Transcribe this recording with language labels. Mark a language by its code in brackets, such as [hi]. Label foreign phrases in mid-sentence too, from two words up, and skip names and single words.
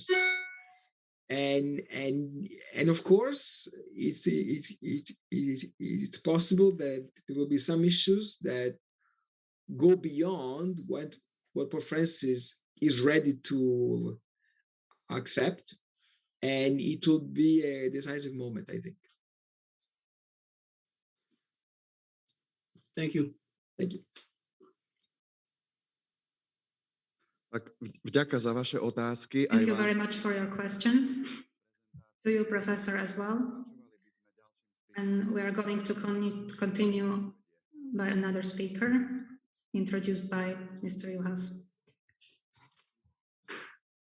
[en] And of course, it's possible that there will be some issues that go beyond what Pope Francis is ready to accept, and it will be a decisive moment, I think. Thank you. Thank you. [sk] Tak vďaka za vaše otázky. [en] Thank you very much for your questions. To you, Professor, as well. And we are going to continue by another speaker, introduced by Mr. Juhas.